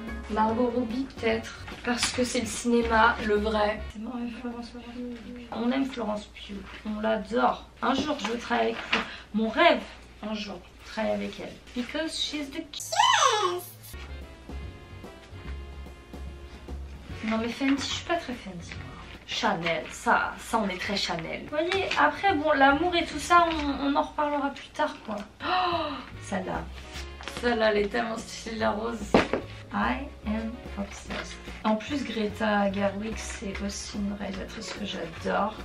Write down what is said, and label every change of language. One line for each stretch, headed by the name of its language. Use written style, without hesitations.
French: Margot Robbie peut-être, parce que c'est le cinéma, le vrai. C'est moi et Florence Pugh. On aime Florence Pugh, on l'adore. Un jour je veux travailler avec elle. Mon rêve, un jour, travailler avec elle.
English: Because she's the cutest.
French: Non mais Fenty, je suis pas très Fenty. Chanel, ça on est très Chanel. Vous voyez, après bon, l'amour et tout ça, on en reparlera plus tard quoi. Oh, celle-là, elle est tellement stylée, la rose.
English: I am obsessed.
French: En plus, Greta Gerwig, c'est aussi une réalisatrice que j'adore.